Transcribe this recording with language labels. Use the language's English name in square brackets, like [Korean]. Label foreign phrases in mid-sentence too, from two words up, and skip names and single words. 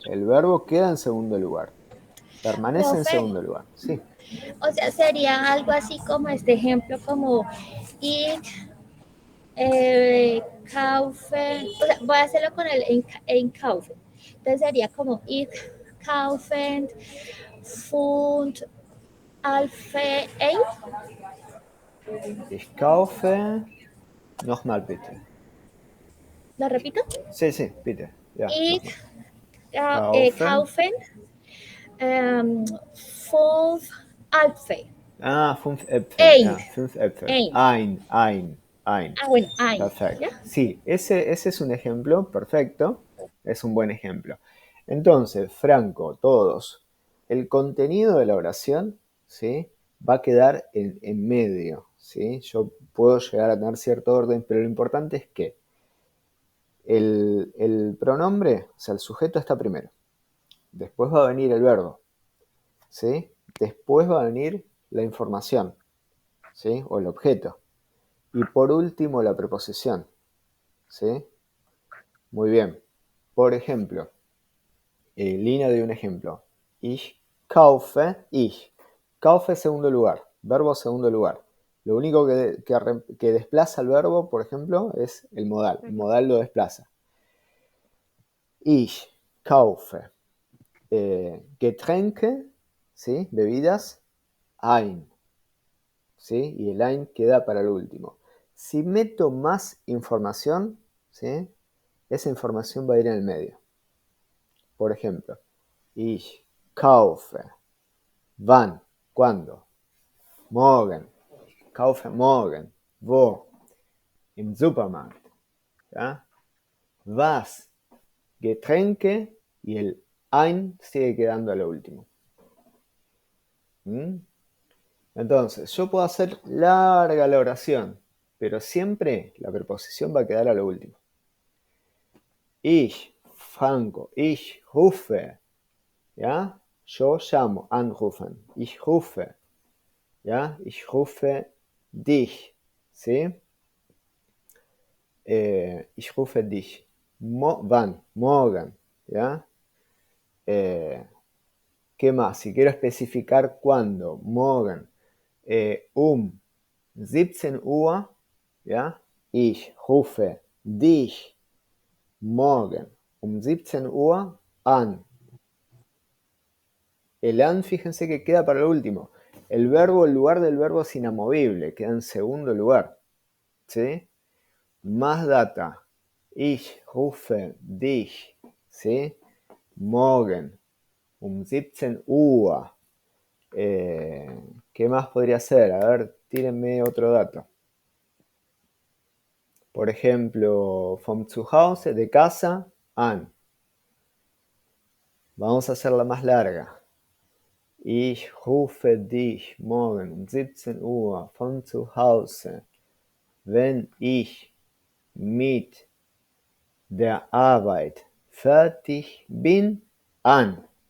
[Spanish] El verbo queda en segundo lugar. Permanece en Profe, segundo lugar. Sí. o sea, sería algo así como este ejemplo, como ir, kaufen, o sea, voy a hacerlo con el kaufen. Entonces sería como ir, [German] kaufen, fund, alfe, ein. Ich kaufe. Nochmal bitte. [Spanish] ¿Lo repito? Sí, sí, [German] bitte. Ja, [Spanish] Ir, [German] nochmal. Kaufen. kaufen, fünf Alfe. Ah, 5 Äpfel. Ein. Ja, 5 Äpfel. Ein. Ein. [Spanish] Ah, bueno, ein. Perfecto. ¿Ya? Sí, ese es un ejemplo perfecto. Es un buen ejemplo. Entonces, Franco, todos. El contenido de la oración, ¿sí?, va a quedar en medio, ¿sí? Yo puedo llegar a tener cierto orden, pero lo importante es que el pronombre, o sea, el sujeto está primero. Después va a venir el verbo, ¿sí? Después va a venir la información, ¿sí?, o el objeto. Y por último, la preposición, ¿sí? Muy bien. Por ejemplo, línea de un ejemplo. [German] Ich kaufe, ich. [Spanish] Kaufe segundo lugar, verbo segundo lugar. Lo único que desplaza el verbo, por ejemplo, es el modal. El modal lo desplaza. [German] Ich kaufe Getränke, [Spanish] ¿sí?, bebidas, ein. ¿Sí? Y el ein queda para el último. Si meto más información, ¿sí?, esa información va a ir en el medio. Por ejemplo, [German] ich kaufe. Wann, ¿cuándo? Morgen. Ich kaufe morgen. Wo? Im Supermarkt. [Spanish] ¿Ya? Was? Getränke y el ein sigue quedando a lo último. ¿Mm? Entonces, yo puedo hacer larga la oración, pero siempre la preposición va a quedar a lo último. [German] Ich, Franco, ich rufe, [Spanish] ¿ya? Yo llamo, [German] anrufen, ich rufe, ¿ya? Ich rufe dich, ¿sí? Ich rufe dich. Wann, morgen, [Spanish] ¿ya? ¿Qué más? Si quiero especificar cuándo, [German] morgen, 17 Uhr, ¿ya? Ich rufe dich morgen 17 Uhr an. [Spanish] El an, fíjense que queda para el último. El verbo, el lugar del verbo es inamovible, queda en segundo lugar. ¿Sí? Más data. [German] Ich rufe dich, ¿sí?, morgen 17 Uhr. [Spanish] ¿Qué más podría ser? A ver, tírenme otro dato. Por ejemplo, [German] vom Zuhause, [Spanish] de casa, an. Vamos a hacerla más larga. [German] Ich rufe dich morgen 17 Uhr von zu Hause, wenn ich mit der Arbeit fertig bin, an.